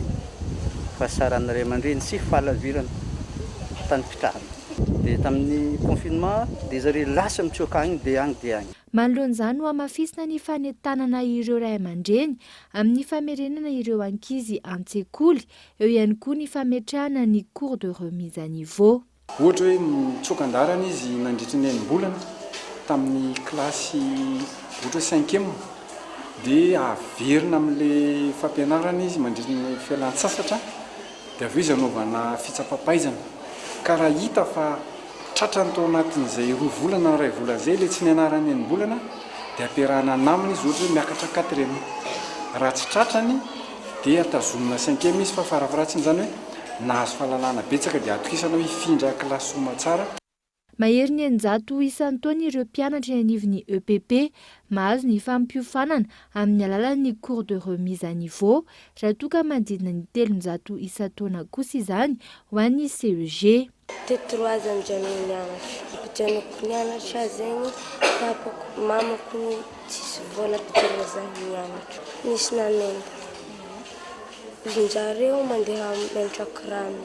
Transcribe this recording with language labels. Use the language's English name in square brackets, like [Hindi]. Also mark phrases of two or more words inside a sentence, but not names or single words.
[Malagasy] Fahasahiranana Ray aman-dreny sy fahalavirana tany fitrahana. Dia tamin'ny confinement dia zareo lasa mitsoaka agny dia agny. Manoloan'izany ho amafisina ny fanentanana ireo Ray aman-dreny amin'ny famerenana ireo ankizy an-tsekoly eo ihany koa ny fametrahana ny [French] cours de remise à niveau. [Malagasy] Ohatra hoe mitsoaka andaharana izy nandritry ny enim-bolana tamin'ny klasy ohatra 5e dia averina amin'ilay fampianarana izy mandritry ny fialan-tsasatra dia avy izy anaovana fitsapapaizana ka raha hita fa tratrany tao anatin'izay 2 volana 2 volana izay ilay tsy nianarany enim-bolana dia ampiarahana namany izy ohatra hoe miakatra 4e. Raha tsy tratrany dia tazomina 5e izy fa farafaratsiny zany hoe nahazo fahalalana betsaka dia atokisana hoe hifindra kilasy soma tsara. Mahery ny 900 isan-taona ireo mpianatra anivon'ny EPP mahazo ny fampiofanana amin'ny alalan'ny [French] cours de remise à niveau [Malagasy] raha toa ka manodidina ny 300 isan-taona kosa izany ho an'ny CEG. Teto 3 andro mianatra. Ampijanoko mianatra zegny papako mamako tsisy vola ampijanona zaho mianatra. Nisy nanena. Zareo mandeha mianatra kirano.